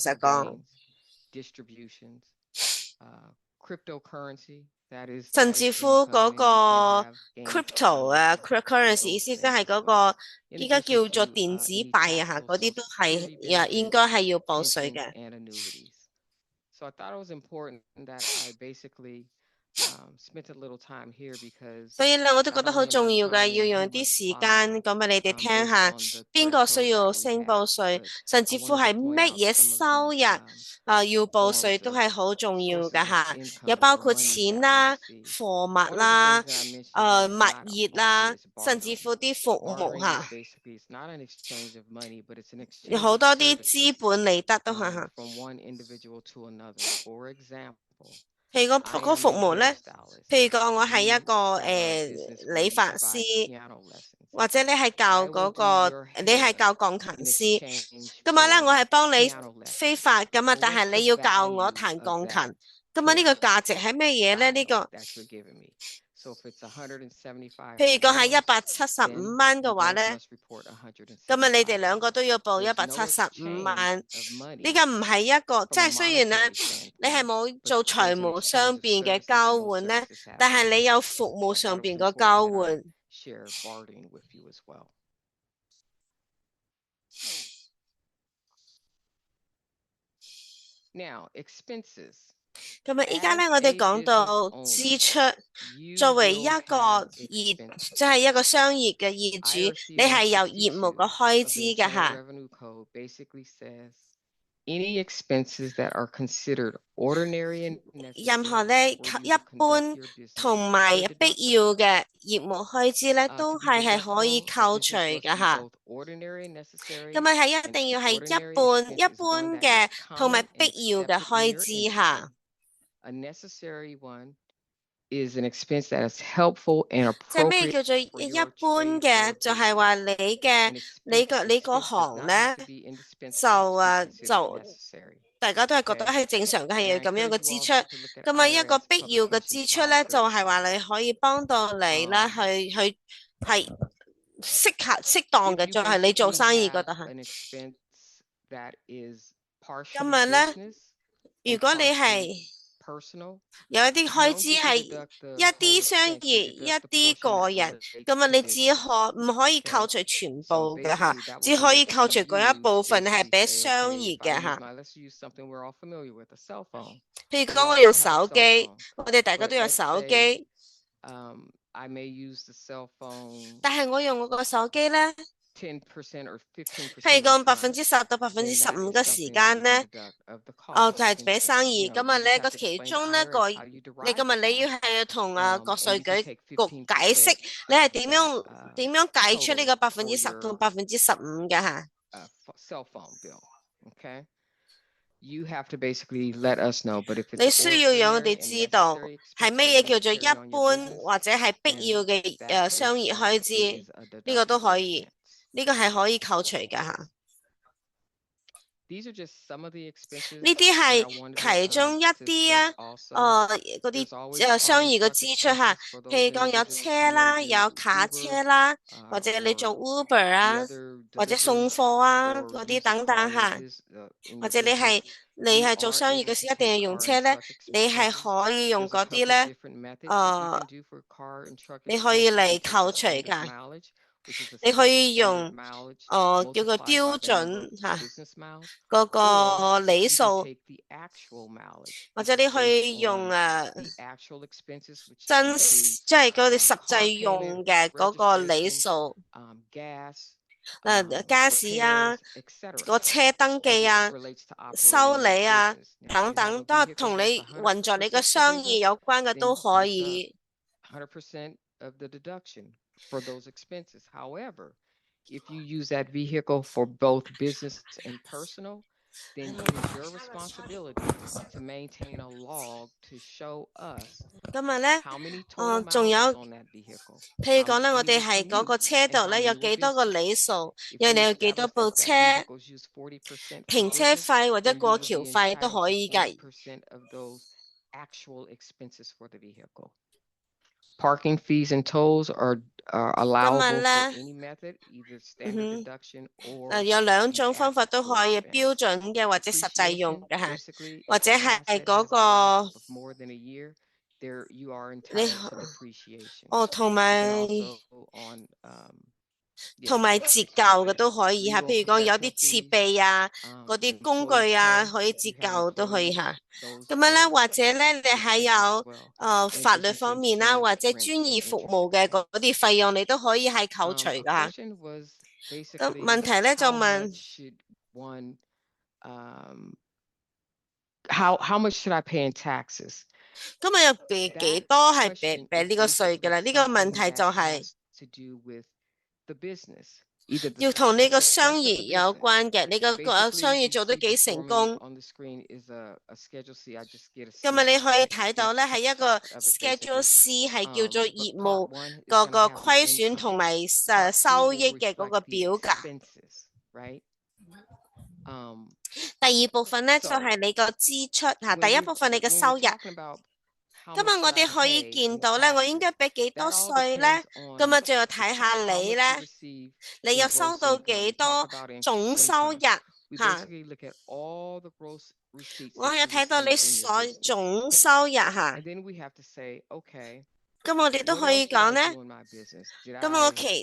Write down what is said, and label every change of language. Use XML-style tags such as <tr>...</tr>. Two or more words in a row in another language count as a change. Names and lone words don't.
<en>capital</en> <yue>實講，</yue> <en>gains, distributions, cryptocurrency, that is</en> <yue>甚至乎</yue> <en>income,</en> <yue>嗰</yue> <en>and you can</en> <yue>個</yue> <en>have gains crypto from</en> <yue>啊 cryptocurrency 意</yue> <en>those</en> <yue>思即係</yue> <en>things</en> <yue>嗰</yue> <en>as well.</en> <yue>個</yue> <en>In</en> <yue>依家</yue> <en>addition</en> <yue>叫做</yue> <en>to</en> <yue>電子</yue> <en>any</en> <yue>幣啊嚇，</yue> <en>taxable</en> <yue>嗰啲</yue> <en>Social</en> <yue>都係</yue> <en>Security</en> <yue>應</yue> <en>benefits,</en> <yue>該係要報稅</yue> <en>pensions,</en> <yue>嘅。</yue> <en>and annuities. So I thought it was important that I basically spent a little time here because</en> <yue>所以咧，我都覺</yue> <en>not</en> <yue>得好</yue> <en>only am I</en> <yue>重要嘅，</yue> <en>covering</en> <yue>要</yue> <en>who</en> <yue>用啲</yue> <en>must</en> <yue>時</yue> <en>file</en> <yue>間講俾你哋聽</yue> <en>based</en> <yue>下，</yue> <en>on the</en> <yue>邊個需</yue> <en>threshold</en> <yue>要</yue> <en>that we</en> <yue>申</yue> <en>have,</en> <yue>報稅，</yue> <en>but</en> <yue>甚</yue> <en>I</en> <yue>至乎</yue> <en>wanted to</en> <yue>係</yue> <en>point</en> <yue>乜</yue> <en>out</en> <yue>嘢</yue> <en>some of</en> <yue>收</yue> <en>the</en> <yue>入要報</yue> <en>forms</en> <yue>稅，都</yue> <en>of</en> <yue>係好重要</yue> <en>sources</en> <yue>㗎</yue> <en>of</en> <yue>嚇。有</yue> <en>income</en> <yue>包</yue> <en>or</en> <yue>括</yue> <en>monies</en> <yue>錢</yue> <en>that we</en> <yue>啦、</yue> <en>receive.</en> <yue>貨物</yue> <en>One of the</en> <yue>啦、</yue> <en>things that I mentioned here</en> <yue>物</yue> <en>is not</en> <yue>業</yue> <en>alcohol</en> <yue>啦</yue> <en>here,，it's</en> <yue>甚至</yue> <en>bartering.</en> <yue>乎啲服務</yue> <en>Bartering is</en> <yue>嚇，</yue> <en>basically, it's not an exchange of money, but it's an</en> <yue>有</yue> <en>exchange</en> <yue>好</yue> <en>of</en> <yue>多啲資</yue> <en>services</en> <yue>本利得都係嚇。</yue> <en>from one individual to another. For example,</en> <yue>譬如</yue> <en>I</en> <yue>嗰個</yue> <en>am</en> <yue>服</yue> <en>a</en> <yue>務咧，</yue> <en>hairstylist.</en> <yue>譬如講我係一</yue> <en>You</en> <yue>個</yue> <en>have a business where</en> <yue>理</yue> <en>you</en> <yue>髮</yue> <en>provide</en> <yue>師，</yue> <en>piano lessons.</en> <yue>或者你係教</yue> <en>I</en> <yue>嗰</yue> <en>will do</en> <yue>個，</yue> <en>your</en> <yue>你係</yue> <en>hair</en> <yue>教鋼琴</yue> <en>in</en> <yue>師。</yue> <en>exchange</en> <yue>咁啊咧，我</yue> <en>for</en> <yue>係幫你</yue> <en>piano</en> <yue>飛</yue> <en>lessons.</en> <yue>髮咁啊，</yue> <en>Well,</en> <yue>但</yue> <en>what's</en> <yue>係</yue> <en>the</en> <yue>你要教我</yue> <en>value</en> <yue>彈</yue> <en>of</en> <yue>鋼</yue> <en>that</en> <yue>琴。咁啊，呢個</yue> <en>hair</en> <yue>價值係咩嘢咧？呢</yue> <en>style</en> <yue>個</yue> <en>that you're giving me? So if it's 175</en> <yue>譬如講係</yue> <en>hours,</en> <yue>175</yue> <en>then</en> <yue>蚊</yue> <en>you</en> <yue>嘅話</yue> <en>both</en> <yue>咧，</yue> <en>must report</en> <yue>咁啊，你哋</yue> <en>175</en> <yue>兩個都要報</yue> <en>There's no</en> <yue>175</yue> <en>exchange</en> <yue>萬。</yue> <en>of</en> <yue>呢</yue> <en>money</en> <yue>個唔係一個，即</yue> <en>from a</en> <yue>係雖然咧，</yue> <en>monetary</en> <yue>你係</yue> <en>standpoint,</en> <yue>冇</yue> <en>but</en> <yue>做</yue> <en>there's</en> <yue>財</yue> <en>an</en> <yue>務</yue> <en>exchange</en> <yue>上</yue> <en>of</en> <yue>邊嘅</yue> <en>services,</en> <yue>交</yue> <en>and those</en> <yue>換咧，</yue> <en>services have</en> <yue>但係</yue> <en>value.</en> <yue>你有服</yue> <en>So</en> <yue>務</yue> <en>I thought</en> <yue>上</yue> <en>it was</en> <yue>邊嘅</yue> <en>important</en> <yue>交</yue> <en>that I</en> <yue>換。</yue> <en>share bartering with you as well. Now, expenses.</en> <yue>咁啊，依家</yue> <en>As</en> <yue>咧，我哋</yue> <en>a</en> <yue>講</yue> <en>business</en> <yue>到</yue> <en>owner,</en> <yue>支出，</yue> <en>you</en> <yue>作為一</yue> <en>will</en> <yue>個</yue> <en>have</en> <yue>業，</yue> <en>expenses.</en> <yue>即係一個商業嘅業</yue> <en>IRC</en> <yue>主，你係有業務嘅開</yue> <en>162</en> <yue>支</yue> <en>of</en> <yue>嘅</yue> <en>the Internal</en> <yue>嚇。</yue> <en>Revenue Code basically says any expenses that are considered ordinary and</en> <yue>任何</yue> <en>necessary</en> <yue>咧</yue> <en>for you</en> <yue>一</yue> <en>to conduct</en> <yue>般</yue> <en>your business</en> <yue>同埋</yue> <en>are</en> <yue>必</yue> <en>deductible.</en> <yue>要嘅業務開支咧，</yue> <en>To</en> <yue>都</yue> <en>be</en> <yue>係可以</yue> <en>deductible, a</en> <yue>扣</yue> <en>business</en> <yue>除</yue> <en>must</en> <yue>嘅</yue> <en>be</en> <yue>嚇。</yue> <en>both ordinary and necessary.</en> <yue>咁啊，係一</yue> <en>An</en> <yue>定要係一</yue> <en>ordinary</en> <yue>般</yue> <en>expense</en> <yue>一</yue> <en>is</en> <yue>般</yue> <en>one that</en> <yue>嘅</yue> <en>is</en> <yue>同埋</yue> <en>common</en> <yue>必</yue> <en>and</en> <yue>要嘅</yue> <en>accepted in</en> <yue>開</yue> <en>your</en> <yue>支嚇。</yue> <en>industry. A necessary one is an expense that is helpful and</en> <yue>即係咩</yue> <en>appropriate</en> <yue>叫做</yue> <en>for</en> <yue>一</yue> <en>your</en> <yue>般</yue> <en>trade</en> <yue>嘅？</yue> <en>or</en> <yue>就係話</yue> <en>business.</en> <yue>你嘅</yue> <en>An</en> <yue>你</yue> <en>expense</en> <yue>個</yue> <en>expense does</en> <yue>行</yue> <en>not</en> <yue>咧</yue> <en>have to be</en> <yue>就</yue> <en>indispensable to be considered</en> <yue>就</yue> <en>necessary.</en> <yue>大家都係覺得</yue> <en>Okay.</en> <yue>係正常嘅，係</yue> <en>And</en> <yue>要</yue> <en>I</en> <yue>咁樣嘅</yue> <en>encourage you</en> <yue>支</yue> <en>all</en> <yue>出。</yue> <en>to look at</en> <yue>咁啊，一個</yue> <en>IRS</en> <yue>必要嘅</yue> <en>publication</en> <yue>支出咧，就係話</yue> <en>535.</en> <yue>你可以幫到你啦，係適當</yue> <en>If</en> <yue>嘅，</yue> <en>you</en> <yue>就係你做</yue> <en>basically</en> <yue>生意嗰</yue> <en>have</en> <yue>度係。</yue> <en>an expense that is</en> <yue>今</yue> <en>partially</en> <yue>日咧，</yue> <en>business</en> <yue>如</yue> <en>and</en> <yue>果你</yue> <en>partially</en> <yue>係</yue> <en>personal,</en> <yue>有一啲</yue> <en>you</en> <yue>開</yue> <en>don't</en> <yue>支</yue> <en>get to</en> <yue>係</yue> <en>deduct</en> <yue>一</yue> <en>the</en> <yue>啲</yue> <en>whole</en> <yue>商</yue> <en>expense. You</en> <yue>業、一</yue> <en>deduct the</en> <yue>啲</yue> <en>portion</en> <yue>個</yue> <en>that</en> <yue>人，</yue> <en>relates</en> <yue>咁啊，</yue> <en>to</en> <yue>你只</yue> <en>business.</en> <yue>唔可以</yue> <en>Okay.</en> <yue>扣除全</yue> <en>So</en> <yue>部嘅嚇，</yue> <en>basically, that will</en> <yue>只可以</yue> <en>direct</en> <yue>扣</yue> <en>you</en> <yue>除嗰一部分係</yue> <en>basically</en> <yue>俾</yue> <en>say,</en> <yue>商</yue> <en>okay,</en> <yue>業</yue> <en>if I</en> <yue>嘅</yue> <en>use</en> <yue>嚇。</yue> <en>my, let's use something we're all familiar with, a cell phone.</en> <yue>譬如</yue> <en>We</en> <yue>講，我</yue> <en>all</en> <yue>用</yue> <en>have a</en> <yue>手</yue> <en>cell</en> <yue>機，</yue> <en>phone,</en> <yue>我哋大家</yue> <en>but</en> <yue>都有</yue> <en>let's</en> <yue>手</yue> <en>say</en> <yue>機，</yue> <en>I may use the cell phone</en> <yue>但係我用我個手機咧，</yue> <en>10% or</en> <yue>譬</yue> <en>15%</en> <yue>如</yue> <en>of</en> <yue>講</yue> <en>the time,</en> <yue>10%到</yue> <en>then that is</en> <yue>15% 嘅 時</yue> <en>something that</en> <yue>間</yue> <en>you can</en> <yue>咧，</yue> <en>deduct of the</en> <yue>就</yue> <en>cost. You</en> <yue>係</yue> <en>can,</en> <yue>俾生</yue> <en>you</en> <yue>意。</yue> <en>know,</en> <yue>咁啊，</yue> <en>you just</en> <yue>呢個</yue> <en>have to</en> <yue>其</yue> <en>explain to</en> <yue>中呢</yue> <en>IRS</en> <yue>個，</yue> <en>how you</en> <yue>你</yue> <en>derive</en> <yue>今</yue> <en>the</en> <yue>日你要</yue> <en>cost.</en> <yue>係同國</yue> <en>And</en> <yue>稅</yue> <en>you can</en> <yue>局</yue> <en>take</en> <yue>解釋</yue> <en>15%</en> <yue>你係</yue> <en>of</en> <yue>點</yue> <en>that</en> <yue>樣計出呢</yue> <en>total</en> <yue>個</yue> <en>for</en> <yue>10%同</yue> <en>your</en> <yue>15% 嘅嚇。</yue> <en>cell phone bill. Okay. You have to basically let us know, but if it's</en> <yue>你</yue> <en>an</en> <yue>需要讓我</yue> <en>ordinary</en> <yue>哋</yue> <en>and</en> <yue>知道</yue> <en>necessary</en> <yue>係</yue> <en>expense</en> <yue>乜</yue> <en>that</en> <yue>嘢</yue> <en>you</en> <yue>叫</yue> <en>need</en> <yue>做</yue> <en>to</en> <yue>一</yue> <en>carry on your</en> <yue>般</yue> <en>business,</en> <yue>或者係必</yue> <en>then</en> <yue>要嘅</yue> <en>that</en> <yue>商</yue> <en>is</en> <yue>業開支，</yue> <en>is a</en> <yue>呢個都</yue> <en>deductible</en> <yue>可以，</yue> <en>expense.</en> <yue>呢個係可以扣除嘅嚇。</yue> <en>These are just some of the</en> <yue>呢</yue> <en>expenses</en> <yue>啲</yue> <en>that I</en> <yue>係</yue> <en>wanted</en> <yue>其中一</yue> <en>to</en> <yue>啲啊，</yue> <en>discuss also.</en> <yue>嗰</yue> <en>There's</en> <yue>啲</yue> <en>always car</en> <yue>商</yue> <en>and</en> <yue>業嘅</yue> <en>truck</en> <yue>支出嚇，</yue> <en>expenses for</en> <yue>譬</yue> <en>those</en> <yue>如講有</yue> <en>individuals</en> <yue>車</yue> <en>who may</en> <yue>啦，</yue> <en>do</en> <yue>有卡</yue> <en>Uber</en> <yue>車啦，或者你做</yue> <en>or</en> <yue>Uber</yue> <en>the</en> <yue>啊，</yue> <en>other</en> <yue>或者送</yue> <en>delivery</en> <yue>貨啊</yue> <en>or</en> <yue>嗰啲</yue> <en>use of</en> <yue>等等</yue> <en>car in your</en> <yue>嚇，</yue> <en>in</en> <yue>或</yue> <en>your</en> <yue>者你</yue> <en>business.</en> <yue>係</yue> <en>We</en> <yue>做</yue> <en>are</en> <yue>商業</yue> <en>able</en> <yue>嘅</yue> <en>to</en> <yue>時一定</yue> <en>take</en> <yue>係用</yue> <en>car</en> <yue>車</yue> <en>and</en> <yue>咧，</yue> <en>truck</en> <yue>你係</yue> <en>expenses.</en> <yue>可以用</yue> <en>There's a</en> <yue>嗰啲</yue> <en>couple of</en> <yue>咧，</yue> <en>different methods that you can do for car and truck</en> <yue>你可以</yue> <en>expenses.</en> <yue>嚟</yue> <en>We take the</en> <yue>扣除</yue> <en>standard</en> <yue>㗎，</yue> <en>mileage, which is the</en> <yue>你可以</yue> <en>standard</en> <yue>用</yue> <en>mileage</en> <yue>叫做</yue> <en>multiplied</en> <yue>標</yue> <en>by the number</en> <yue>準</yue> <en>of</en> <yue>嚇</yue> <en>business miles,</en> <yue>嗰</yue> <en>or</en> <yue>個里</yue> <en>you can</en> <yue>數，</yue> <en>take the actual mileage,</en> <yue>或</yue> <en>which</en> <yue>者</yue> <en>is</en> <yue>你可</yue> <en>based</en> <yue>以用</yue> <en>on the actual expenses, which</en> <yue>真</yue> <en>includes</en> <yue>即係佢哋實</yue> <en>car</en> <yue>際用</yue> <en>payment,</en> <yue>嘅嗰個里</yue> <en>registration,</en> <yue>數，</yue> <en>gas,</en> <yue>加士啊，</yue> <en>repairs, etc.</en> <yue>個車登</yue> <en>as</en> <yue>記</yue> <en>it</en> <yue>啊、</yue> <en>relates to</en> <yue>修</yue> <en>operating your</en> <yue>理啊</yue> <en>business. Now, if</en> <yue>等</yue> <en>you have</en> <yue>等，</yue> <en>a</en> <yue>都係</yue> <en>vehicle</en> <yue>同</yue> <en>that's</en> <yue>你運作你嘅</yue> <en>100%</en> <yue>商業</yue> <en>provision,</en> <yue>有關嘅</yue> <en>then</en> <yue>都可</yue> <en>it's</en> <yue>以。</yue> <en>100% of the deduction for those expenses. However, if you use that vehicle for both business and personal, then it is your responsibility to maintain a log to show us</en> <yue>今日咧，</yue> <en>how many total</en> <yue>仲</yue> <en>miles</en> <yue>有</yue> <en>is on that vehicle,</en> <yue>譬如</yue> <en>how</en> <yue>講咧，我</yue> <en>many</en> <yue>哋</yue> <en>were</en> <yue>係嗰個</yue> <en>commute,</en> <yue>車</yue> <en>and</en> <yue>度</yue> <en>how</en> <yue>咧有</yue> <en>many were</en> <yue>幾多個</yue> <en>business.</en> <yue>里數，</yue> <en>If</en> <yue>因為</yue> <en>we</en> <yue>你有幾多</yue> <en>establish</en> <yue>部</yue> <en>that</en> <yue>車，</yue> <en>that vehicle is used 40% for</en> <yue>停車</yue> <en>business,</en> <yue>費或者</yue> <en>then we</en> <yue>過</yue> <en>would</en> <yue>橋</yue> <en>be</en> <yue>費都</yue> <en>entitled</en> <yue>可</yue> <en>to</en> <yue>以計。</yue> <en>40% of those actual expenses for the vehicle. Parking fees and tolls are</en> <yue>今</yue> <en>allowable</en> <yue>日</yue> <en>for</en> <yue>咧，</yue> <en>any method, either standard deduction or</en> <yue>有兩</yue> <en>the</en> <yue>種方法都</yue> <en>actual</en> <yue>可以，</yue> <en>expense.</en> <yue>標準嘅或者實際用</yue> <en>Depreciation,</en> <yue>嘅嚇，</yue> <en>basically,</en> <yue>或</yue> <en>if</en> <yue>者</yue> <en>the</en> <yue>係</yue> <en>asset</en> <yue>嗰</yue> <en>has a life</en> <yue>個</yue> <en>of more than a year, there you are</en> <yue>你</yue> <en>entitled to depreciation.</en> <yue>同</yue> <en>You</en> <yue>埋</yue> <en>can also on</en> <yue>同</yue> <en>yes,</en> <yue>埋折舊嘅都可以嚇，</yue> <en>legal</en> <yue>譬</yue> <en>and</en> <yue>如講有</yue> <en>professional</en> <yue>啲設</yue> <en>fees,</en> <yue>備啊、嗰啲工</yue> <en>employee</en> <yue>具啊</yue> <en>pay.</en> <yue>可以</yue> <en>If</en> <yue>折</yue> <en>you have</en> <yue>舊都可以</yue> <en>employees,</en> <yue>嚇。</yue> <en>those</en> <yue>咁樣咧，</yue> <en>are</en> <yue>或者咧，你係</yue> <en>expenses as</en> <yue>有</yue> <en>well.</en> <yue>法</yue> <en>In</en> <yue>律</yue> <en>addition to</en> <yue>方面啦，</yue> <en>insurance,</en> <yue>或者</yue> <en>rent,</en> <yue>專業</yue> <en>and</en> <yue>服</yue> <en>interest</en> <yue>務嘅</yue> <en>expense.</en> <yue>嗰啲費用，你都可以係扣除</yue> <en>A</en> <yue>㗎嚇。</yue> <en>question was</en> <yue>咁</yue> <en>basically</en> <yue>問題咧就</yue> <en>how</en> <yue>問，</yue> <en>much should one how much should I pay in taxes?</en> <yue>今日有幾</yue> <en>That</en> <yue>多係</yue> <en>question</en> <yue>俾</yue> <en>is</en> <yue>呢個稅嘅</yue> <en>basically</en> <yue>啦？呢個問</yue> <en>something</en> <yue>題就</yue> <en>that</en> <yue>係</yue> <en>has to do with the business, either the</en> <yue>要同呢個</yue> <en>success</en> <yue>商</yue> <en>of</en> <yue>業</yue> <en>the</en> <yue>有</yue> <en>business.</en> <yue>關嘅，你個</yue> <en>Basically,</en> <yue>商業</yue> <en>you</en> <yue>做得</yue> <en>see</en> <yue>幾</yue> <en>before</en> <yue>成</yue> <en>me</en> <yue>功。</yue> <en>on the screen is a Schedule C. I just get a</en> <yue>今日</yue> <en>sneak</en> <yue>你可以睇到咧，係一個</yue> <en>shot of it</en> <yue>Schedule</yue> <en>basically.</en> <yue>C 係叫做</yue> <en>But</en> <yue>業</yue> <en>part</en> <yue>務</yue> <en>one is</en> <yue>嗰</yue> <en>going</en> <yue>個</yue> <en>to have the</en> <yue>虧損</yue> <en>income.</en> <yue>同埋</yue> <en>Part two</en> <yue>收</yue> <en>will</en> <yue>益嘅嗰</yue> <en>reflect</en> <yue>個</yue> <en>the</en> <yue>表格。</yue> <en>expenses, right?</en> <yue>第二部分咧就</yue> <en>So</en> <yue>係你個支出嚇，</yue> <en>when</en> <yue>第一</yue> <en>we</en> <yue>部分你嘅</yue> <en>when</en> <yue>收</yue> <en>we're</en> <yue>入。</yue> <en>talking about how</en> <yue>今</yue> <en>much</en> <yue>日我</yue> <en>should I</en> <yue>哋可以</yue> <en>pay</en> <yue>見</yue> <en>in</en> <yue>到咧，我應該</yue> <en>taxes,</en> <yue>俾幾</yue> <en>that</en> <yue>多</yue> <en>all</en> <yue>稅咧？</yue> <en>depends</en> <yue>今</yue> <en>on</en> <yue>日就要睇下</yue> <en>how</en> <yue>你</yue> <en>much you</en> <yue>咧，</yue> <en>receive</en> <yue>你</yue> <en>in</en> <yue>有收</yue> <en>gross</en> <yue>到</yue> <en>income.</en> <yue>幾</yue> <en>We talk</en> <yue>多</yue> <en>about</en> <yue>總收</yue> <en>income.</en> <yue>入</yue> <en>We</en> <yue>嚇？</yue> <en>basically look at all the gross receipts</en> <yue>我</yue> <en>that</en> <yue>有</yue> <en>you</en> <yue>睇到你</yue> <en>receive in your</en> <yue>所</yue> <en>business.</en> <yue>總收入嚇。</yue> <en>And then we have to say, okay,</en> <yue>咁我哋都</yue> <en>what</en> <yue>可以</yue> <en>else did</en> <yue>講</yue> <en>I</en> <yue>咧。</yue> <en>do in my business? Did</en> <yue>咁我</yue> <en>I</en> <yue>其</yue>